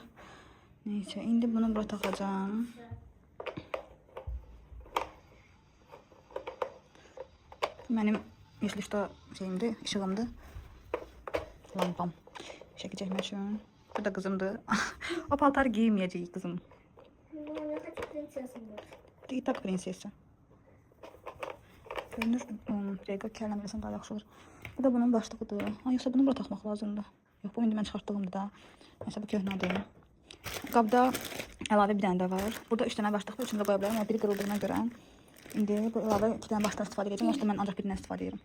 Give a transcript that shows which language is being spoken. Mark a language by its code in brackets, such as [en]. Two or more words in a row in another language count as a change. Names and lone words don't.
[az] Neyse, indi bunu bura taxacağım. Mənim işlişdə şeyimdir, işığımdır. Lampam. Şəkil çəkmək üçün. Bu da qızımdır. O paltar giyməyəcək qızım. [ru] Ты так принцесса. [az] Görünür, rəqə kəlləməsən daha yaxşı olur. Bu da bunun başlığıdır. Yoxsa bunu bura taxmaq lazımdır. Yox, bu indi mən çıxartdığımdır da. Neyse, bu köhnədir. Qabda əlavə bir dənə də var. Burada 3 dənə başlıq var, üçünü də qoya bilərəm. Biri qırıldığına görə. İndi bu əlavə 2 dənə başdan istifadə edəcəm. Yoxsa mən ancaq birindən istifadə edirəm.